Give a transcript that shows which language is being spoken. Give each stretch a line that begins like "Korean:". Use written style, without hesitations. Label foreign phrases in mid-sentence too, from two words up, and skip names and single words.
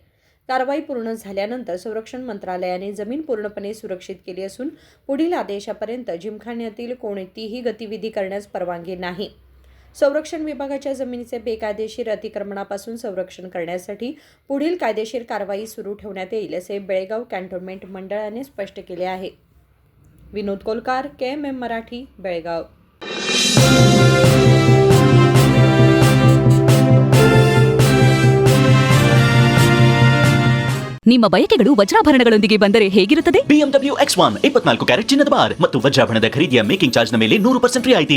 Marathi: कारवाई पूर्ण झाल्यानंतर संरक्षण मंत्रालयाने जमीन पूर्णपणे सुरक्षित केली असून पुढील आदेशापर्यंत जिमखान्यातील कोणतीही गतिविधी करण्यास परवानगी नाही. संरक्षण विभागाच्या जमिनीचे बेकायदेशीर अतिक्रमणापासून संरक्षण करण्यासाठी पुढील कायदेशीर कारवाई सुरू ठेवण्यात येईल असे बेळगाव कॅन्टोन्मेंट मंडळाने स्पष्ट केले आहे. विनोद कोलकार, KMM मराठी, बेळगाव.
Kannada: ನಿಮ್ಮ ಬಯಕೆಗಳು ವಜ್ರಾಭರಣಗಳೊಂದಿಗೆ ಬಂದರೆ ಹೇಗಿರುತ್ತದೆ? BMW X1 24 ಕ್ಯಾರೆಟ್ ಚಿನ್ನದ ಬಾರ್ ಮತ್ತು ವಜ್ರಾಭರಣದ ಖರೀದಿಯ ಮೇಕಿಂಗ್ ಚಾರ್ಜ್ ನ ಮೇಲೆ 100% ರಿಯಾಯಿತಿ.